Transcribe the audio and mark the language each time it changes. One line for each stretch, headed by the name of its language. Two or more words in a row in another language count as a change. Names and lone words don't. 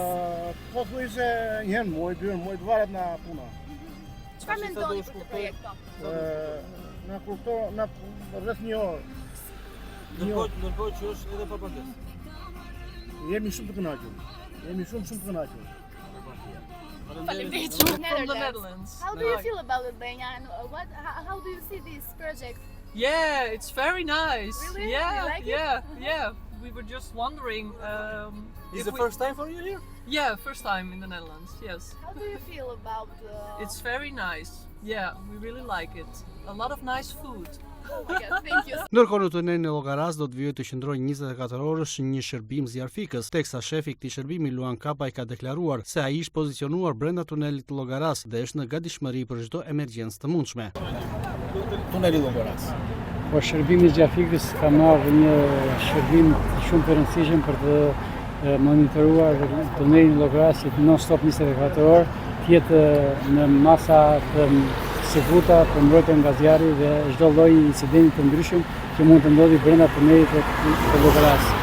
Albanian: Po thuaj se njëherë muaj të varet nga puna. Çfarë mendoni për këtë projekt? Na kupton, na rreth një orë. Ndërkohë që është edhe pa pagesë. Jemi shumë të kënaqur. Jemi shumë të kënaqur. Faleminderit shumë. Netherlands.
English: How do you feel about Albania and how do you see this project? Yeah, it's very nice. Really? Yeah, You like it? yeah. We were just wondering. Is if the we- first time for you here? Yeah, first time in the Netherlands. Yes, How do you feel about it's very nice. Yeah, we really like it. A lot of nice food. Oh my God, thank you.
Albanian: Ndërkohë në tunelin e Llogaras do të vijojë të qëndrojë 24 orësh një shërbim zjarfikës, teksa shefi i këtij shërbimi Luan Kapaj ka deklaruar se ai është pozicionuar brenda tunelit të Llogaras dhe është në gatishmëri për çdo emergjencë të mundshme. Tuneli Llogaras. Po shërbimi zjarfikës ka marrë një shërbim shumë të rëndësishëm për të monitoruar tunelin Llogarasit non-stop 24 orë, të jetë në masa të sigurta për mbrojtjen nga zjarri dhe çdo lloj incidenti të ndryshëm që mund të ndodhi brenda tunelit të Llogaras.